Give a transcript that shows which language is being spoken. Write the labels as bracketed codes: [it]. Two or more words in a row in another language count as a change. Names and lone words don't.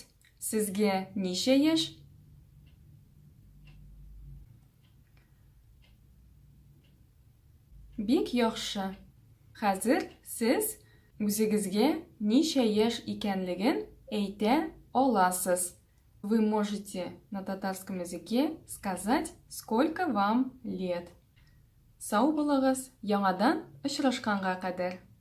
[tt] Сезгә нише яш? Бик яхшы. Хәзер сез үзегезгә нише яш икәнлеген әйтә аласыз. [ru] Вы можете на татарском языке сказать, сколько вам лет. [tt] Сау булыгыз, яңадан очрашканга кадәр.